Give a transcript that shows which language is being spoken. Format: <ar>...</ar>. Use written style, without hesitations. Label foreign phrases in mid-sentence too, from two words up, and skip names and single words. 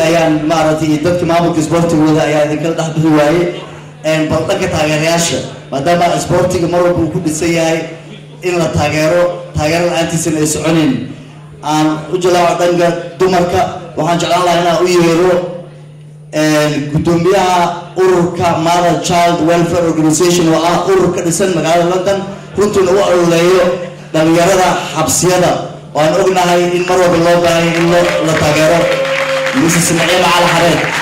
<so>ayaan maaragtay dadka maamulka isboortigooda ayaa idinkala dhex bixi waaye bal dhanka taageerayaasha maadaama isboortiga mar walba uu ku dhisan yahay in la taageero la-aantiisana ay soconayn aan u jalaaco dhanka dumarka waxaan jeclaan lahaa inaan u yeero gudoomiyaha ururka</so> <en>mother child welfare organization</en> <so>oo ah urur ka dhisan magaalada london runtiina u ololeeyo dhalinyarada xabsiyada oo aan ognahay in mar walba loo baahay in la taageero mrs naciima cali xareed</so>